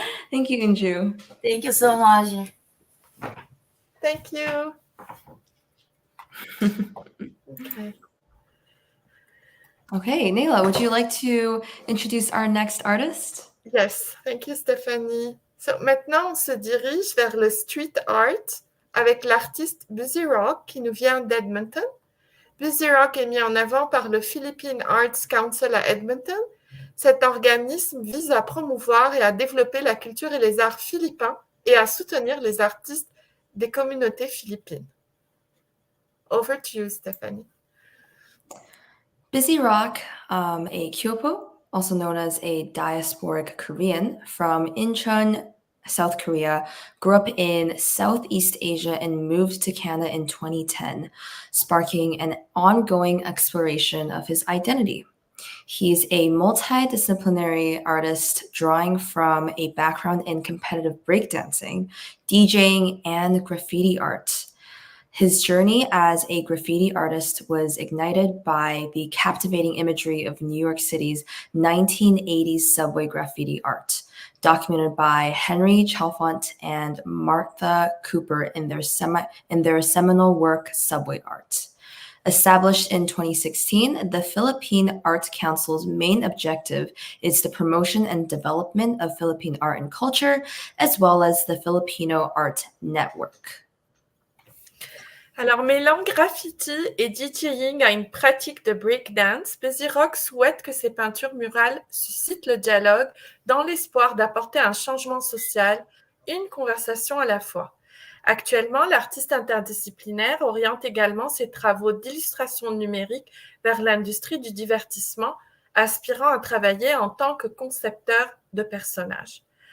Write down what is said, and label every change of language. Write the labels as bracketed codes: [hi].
[en] Thank you, Inju. Thank you so much. Thank you. Okay. Okay, Nayla, would you like to introduce our next artist? Yes, thank you, Stéphanie. So, [fr] maintenant, on se dirige vers le street art avec l'artiste Busyrawk qui nous vient d'Edmonton. Busyrawk est mis en avant par le Philippine Arts Council à Edmonton. Cet organisme vise à promouvoir et à développer la culture et les arts philippins et à soutenir les artistes des communautés philippines. [en] Over to you, Stephanie. Busyrawk, a Kyopo, also known as a diasporic Korean from Incheon, South Korea, grew up in Southeast Asia and moved to Canada in 2010, sparking an ongoing exploration of his identity. He's a multidisciplinary artist drawing from a background in competitive breakdancing, DJing, and graffiti art. His journey as a graffiti artist was ignited by the captivating imagery of New York City's 1980s subway graffiti art, documented by Henry Chalfant and Martha Cooper in their seminal work, Subway Art. Established in 2016, the Philippine Arts Council's main objective is the promotion and development of Philippine art and culture, as well as the Filipino Art Network. [fr] Alors, mêlant graffiti et DJing à une pratique de breakdance, Busyrawk souhaite que ses peintures murales suscitent le dialogue dans l'espoir d'apporter un changement social, une conversation à la fois. Actuellement, l'artiste interdisciplinaire oriente également ses travaux d'illustration numérique vers l'industrie du divertissement, aspirant à travailler en tant que concepteur de personnages.